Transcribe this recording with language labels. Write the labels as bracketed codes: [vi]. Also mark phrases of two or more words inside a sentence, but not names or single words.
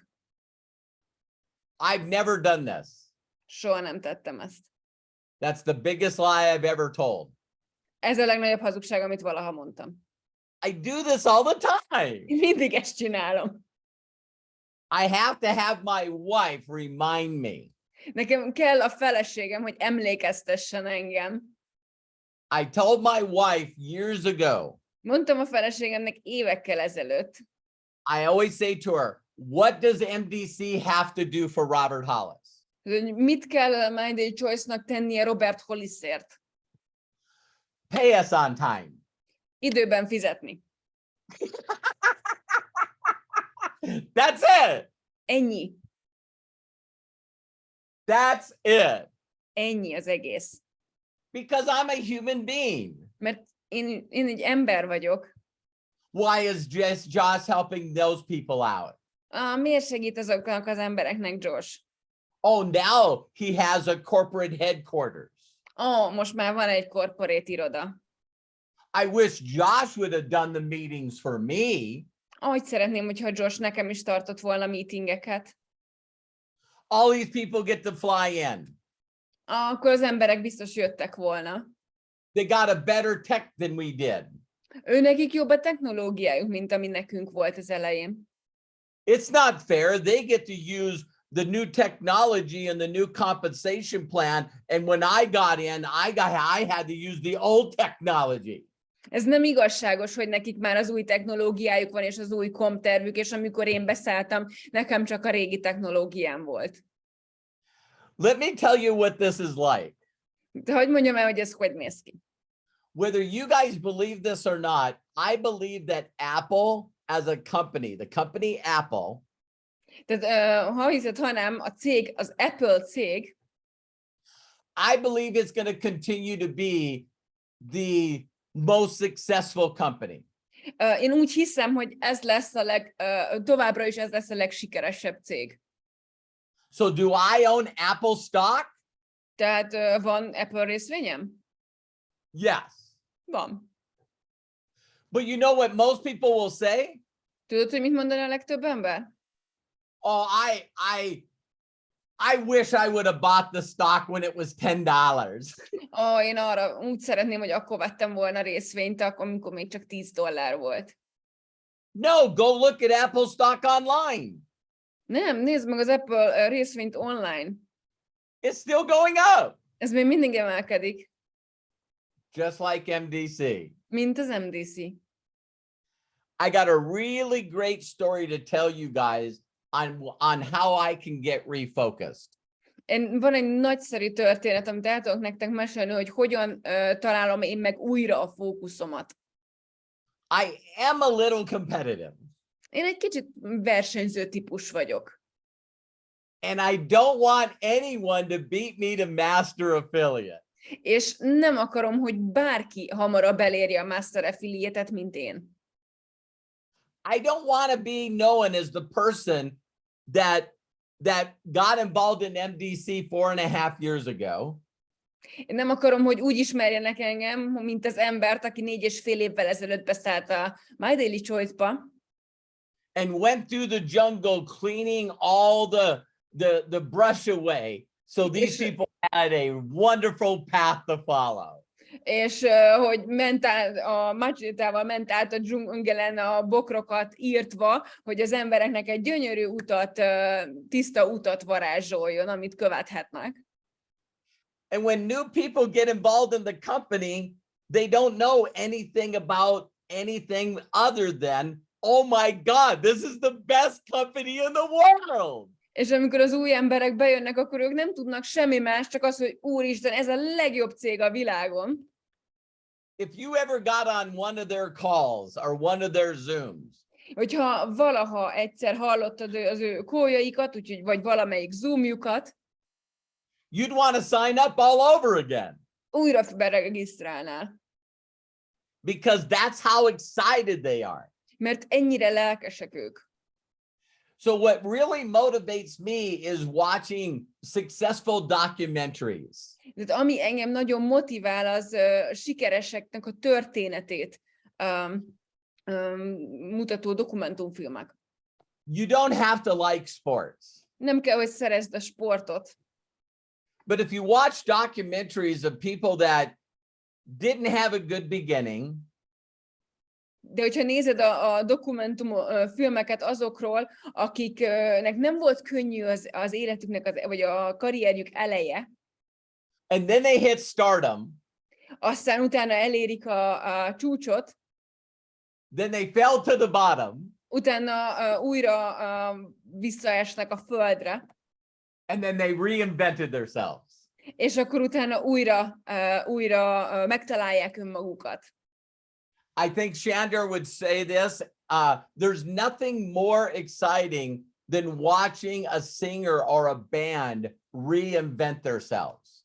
[en] I've never done this. [hu] Soha nem tettem ezt. [en] That's the biggest lie I've ever told. [hu] Ez a legnagyobb hazugság, amit valaha mondtam. [en] I do this all the time. [hu] Én mindig ezt csinálom. [en] I have to have my wife remind me. [hu] Nekem kell a feleségem, hogy emlékeztessen engem. [en] I told my wife years ago. [hu] Mondtam a feleségemnek évekkel ezelőtt. [en] I always say to her, what does MDC have to do for Robert Hollis? [hu] Mit kell a Minded Choice-nak tennie Robert Hollisért? [en] Pay us on time. [hu] Időben fizetni. [en] That's it. [hu] Ennyi. [en] That's it. [hu] Ennyi az egész. [en] Because I'm a human being. [hu] Mert én egy ember vagyok. [en] Why is just Josh helping those people out? [hu] Miért segít azoknak az embereknek Josh? [en] Oh, now he has a corporate headquarters. [hu] Most már van egy corporate iroda. [en] I wish Josh would have done the meetings for me. [hu] Ahogy szeretném, hogyha Josh nekem is tartott volna meetingeket. [en] All these people get to fly in. [hu] Akkor az emberek biztos jöttek volna. [en] They got a better tech than we did. [hu] Nekik jobb a technológiájuk, mint ami nekünk volt az elején. [en] It's not fair. They get to use the new technology and the new compensation plan. And when I got in, I had to use the old technology. [hu] Ez nem igazságos, hogy nekik már az új technológiájuk van, és az új komptervük, és amikor én beszálltam, nekem csak a régi technológiám volt. [en] Let me tell you what this is like. [hu] De hogy mondjam el, hogy ez hogy néz ki? [en] Whether you guys believe this or not, I believe that Apple as a company, the company Apple, [hu] Tehát ha hiszed, ha nem, a cég, az Apple cég, [en] I believe it's going to continue to be the most successful company. [hu] én úgy hiszem, hogy ez lesz továbbra is ez lesz a legsikeresebb cég. [en] So do I own Apple stock? [hu] Tehát van Apple részvényem? [en] Yes. [hu] Van. [en] But you know what most people will say? [hu] Tudod, hogy mit mondani a legtöbb ember? [en] Oh, I wish I would have bought the stock when it was $10. [hu] Én arra úgy szeretném, hogy akkor vettem volna részvényt, amikor még csak $10 volt. [en] No, go look at Apple stock online. [hu] Nem, nézd meg az Apple részvényt online. [en] It's still going up. [hu] Ez még mindig emelkedik, [en] Just like MDC. [hu] mint az MDC. [en] I got a really great story to tell you guys on how I can get refocused. [hu] Van egy nagyszerű történet, amit el tudok nektek mesélni, hogy hogyan találom én meg újra a fókuszomat. [en] I am a little competitive. [hu] Én egy kicsit versenyző típus vagyok. [en] And I don't want anyone to beat me to master affiliate. [hu] És nem akarom, hogy bárki hamarabb elérje a Master Affiliate-et, mint én. [en] I don't want to be known as the person that got involved in MDC 4.5 years ago. [hu] Én nem akarom, hogy úgy ismerjenek engem, mint az embert, aki 4,5 évvel ezelőtt beszállt a My Daily Choice-ba. [en] And went through the jungle cleaning all the brush away. So these people had a wonderful path to follow. [hu] És hogy ment a macsétával ment át a dzsungelen a bokrokat írtva, hogy az embereknek egy gyönyörű utat, tiszta utat varázsoljon, amit követhetnek. [en] And when new people get involved in the company, they don't know anything about anything other than, oh my God, this is the best company in the world. [hu] És amikor az új emberek bejönnek, akkor ők nem tudnak semmi más, csak az, hogy úristen, ez a legjobb cég a világon. [en] If you ever got on one of their calls or one of their Zooms, [hu] Hogyha valaha egyszer hallottad az ő kóljaikat, úgyhogy vagy valamelyik zoomjukat, [en] you'd want to sign up all over again. [hu] újra beregisztrálnál. [en] Because that's how excited they are. [hu] Mert ennyire lelkesek ők. [en] So what really motivates me is watching successful documentaries. [hu] De ami engem nagyon motivál, az sikereseknek a történetét mutató dokumentumfilmek. [en] You don't have to like sports. [hu] Nem kell, hogy szeresd a sportot. [en] But if you watch documentaries of people that didn't have a good beginning, [hu] De hogyha nézed a dokumentumfilmeket azokról, akiknek nem volt könnyű az életüknek, vagy a karrierjük eleje, [en] and then they hit stardom, [hu] aztán utána elérik a csúcsot, [en] then they fell to the bottom, [hu] utána újra visszaesnek a földre, [en] and then they reinvented themselves. [hu] és akkor utána újra megtalálják önmagukat. [en] I think Shandor would say this, there's nothing more exciting than watching a singer or a band reinvent themselves.